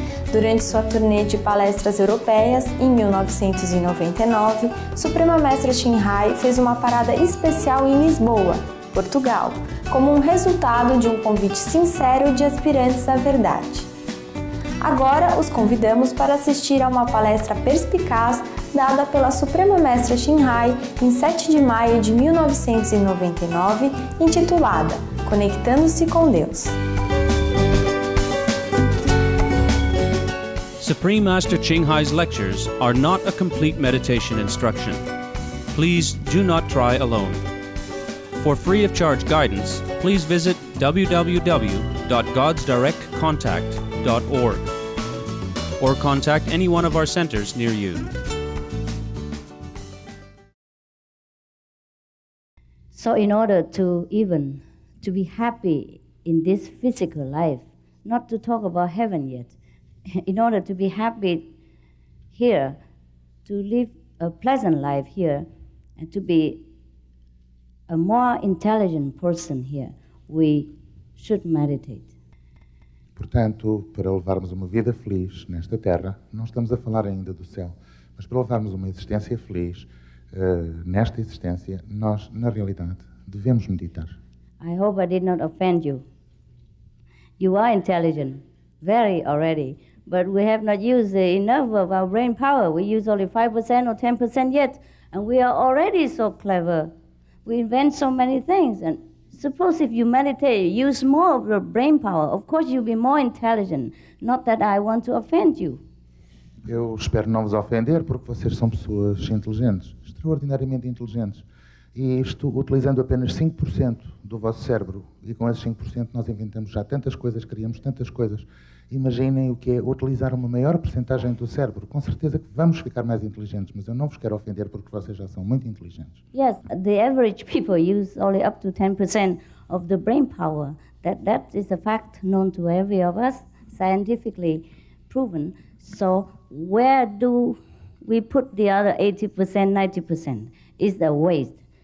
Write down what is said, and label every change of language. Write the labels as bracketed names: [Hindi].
[Portuguese] Durante sua turnê de palestras europeias, em 1999, Suprema Mestra Shinhai fez uma parada especial em Lisboa, Portugal, como um resultado de um convite sincero de aspirantes à verdade. Agora os convidamos para assistir a uma palestra perspicaz dada pela Suprema Mestra Shinhai em 7 de maio de 1999, intitulada Conectando-se com Deus. [English] Supreme Master Ching Hai's lectures are not a complete meditation instruction. Please do not try alone. For free of charge guidance, please visit www.godsdirectcontact.org or contact any one of our centers near you. So in order to be happy in this physical life, not to talk about heaven yet, in order to be happy here, to live a pleasant life here, and to be a more intelligent person here, we should meditate. [Portuguese] Portanto, para levarmos uma vida feliz nesta terra, não estamos a falar ainda do céu, mas para levarmos uma existência feliz nesta existência, nós, na realidade, devemos meditar. [English] I hope I did not offend you. You are intelligent, very already. But we have not used enough of our brain power. We use only 5% or 10% yet, and we are already so clever. We invent so many things, and suppose if you meditate, use more of your brain power, of course you'll be more intelligent. Not that I want to offend you. [Portuguese] Eu espero não vos ofender, porque vocês são pessoas inteligentes, extraordinariamente inteligentes. E isto utilizando apenas 5% do vosso cérebro. E com esses 5% nós inventamos já tantas coisas, criamos tantas coisas. Imaginem o que é utilizar uma maior percentagem do cérebro. Com certeza que vamos ficar mais inteligentes, mas eu não vos quero ofender porque vocês já são muito inteligentes. [English] Yes, the average people use only up to 10% of the brain power. That is a fact known to every of us, scientifically proven. So where do we put the other 80%, 90%? Is the waste.